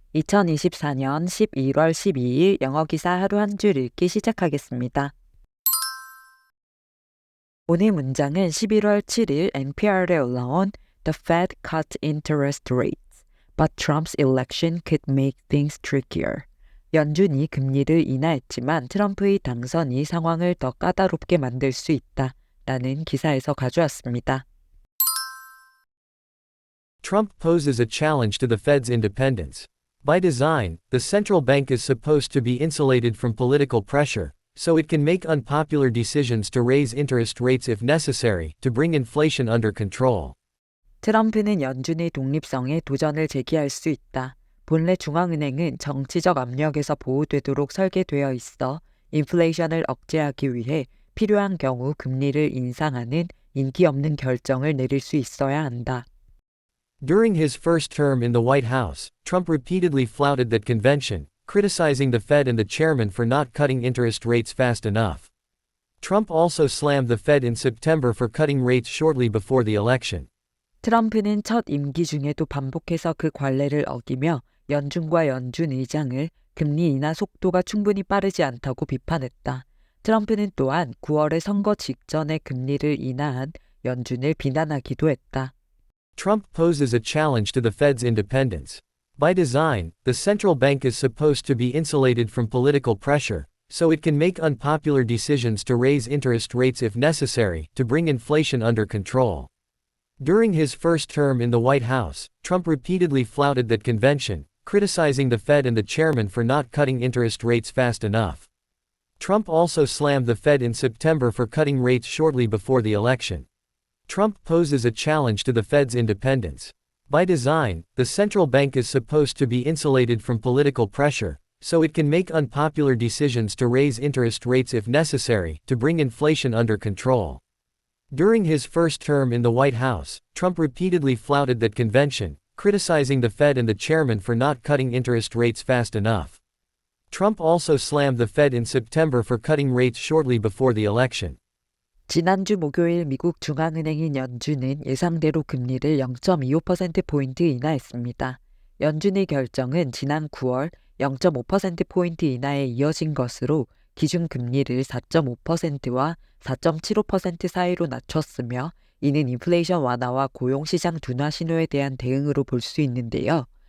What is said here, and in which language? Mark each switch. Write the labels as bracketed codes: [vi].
[ko] 2024년 11월 12일 영어 기사 하루 한 줄 읽기 시작하겠습니다. 오늘 문장은 11월 7일 NPR에 올라온 [en] The Fed cut interest rates, but Trump's election could make things trickier. [ko] 연준이 금리를 인하했지만 트럼프의 당선이 상황을 더 까다롭게 만들 수 있다. 라는 기사에서 가져왔습니다. [en] Trump poses a challenge to the Fed's independence. By design, the central bank is supposed to be insulated from political pressure, so it can make unpopular decisions to raise interest rates if necessary, to bring inflation under control. 트럼프는 연준의 독립성에 도전을 제기할 수 있다. 본래 중앙은행은 정치적 압력에서 보호되도록 설계되어 있어 인플레이션을 억제하기 위해 필요한 경우 금리를 인상하는 인기 없는 결정을 내릴 수 있어야 한다. During his first term in the White House, Trump repeatedly flouted that convention, criticizing the Fed and the chairman for not cutting interest rates fast enough. Trump also slammed the Fed in September for cutting rates shortly before the election. [ko] 트럼프는 첫 임기 중에도 반복해서 그 관례를 어기며 연준과 연준 의장을 금리 인하 속도가 충분히 빠르지 않다고 비판했다. 트럼프는 또한 9월의 선거 직전에 금리를 인하한 연준을 비난하기도 했다. [en] Trump poses a challenge to the Fed's independence. By design, the central bank is supposed to be insulated from political pressure, so it can make unpopular decisions to raise interest rates if necessary, to bring inflation under control. During his first term in the White House, Trump repeatedly flouted that convention, criticizing the Fed and the chairman for not cutting interest rates fast enough. Trump also slammed the Fed in September for cutting rates shortly before the election. Trump poses a challenge to the Fed's independence. By design, the central bank is supposed to be insulated from political pressure, so it can make unpopular decisions to raise interest rates if necessary, to bring inflation under control. During his first term in the White House, Trump repeatedly flouted that convention, criticizing the Fed and the chairman for not cutting interest rates fast enough. Trump also slammed the Fed in September for cutting rates shortly before the election. [ko] 지난주 목요일 미국 중앙은행인 연준은 예상대로 금리를 0.25%포인트 인하했습니다. 연준의 결정은 지난 9월 0.5%포인트 인하에 이어진 것으로 기준금리를 4.5%와 4.75% 사이로 낮췄으며 이는 인플레이션 완화와 고용시장 둔화 신호에 대한 대응으로 볼 수 있는데요.